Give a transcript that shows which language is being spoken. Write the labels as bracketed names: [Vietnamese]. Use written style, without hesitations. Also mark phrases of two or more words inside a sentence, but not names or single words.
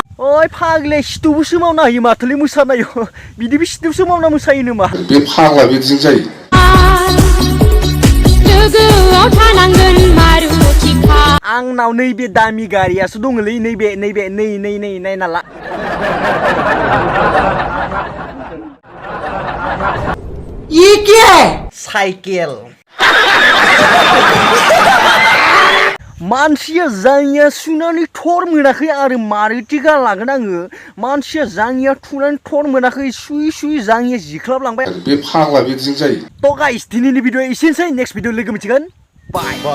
[Bodo] ओइ फाग्ले सिथुबोसो मावनो हायो माथोलै मोसानायाव बिदिबो सिथुबसो मावना मोसायो नामा बे फाग्ला बिदिजों जायो लोगोआव थानांगोन मारुति कार आंनाव नैबे दामि गारियासो दङलै नैबे नायना ला [Hindi] ये क्या है [Bodo] साइकेल मानसिया जाङिया सुनानै थर मोनाखै आरो मारुति कार लागोन आङो मानसिया जाङिया थुनानै थर मोनाखै सुयै सुयै जाङिया जिख्लाबलांबाय बे फाग्ला बिदिजों जायो थ' गाइस दिनैनि भिडिअ एसेनोसै [English] next video [Bodo] लोगो मोनसिगोन बाय